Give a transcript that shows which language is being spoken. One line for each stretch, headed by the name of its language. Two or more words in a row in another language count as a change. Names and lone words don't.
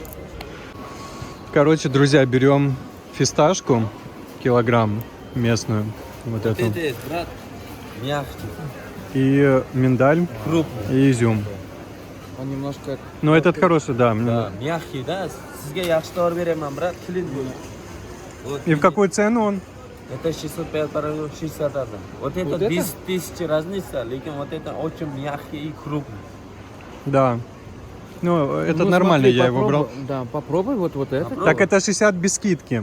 Russian: Короче, друзья, берем фисташку, килограмм местную, вот Вот эту, это есть, брат. Мягкий. и миндаль, Крупный. и изюм. Он немножко... Но этот хороший, да. Да, мягкий, да.
Uzbek: Sizga yaxshi tavor beraman, брат. Kilit bo'ling.
Russian: Вот. И в какую цену он? Это 605 параграф 60 адам. Вот это это? 10 тысяч разница, lekin вот это очень мягкий и крупный. Да. Ну, это Ну, нормально, смотри, я его брал. попробуй. Да, попробуй вот это. Попробуй. Так это 60 без скидки.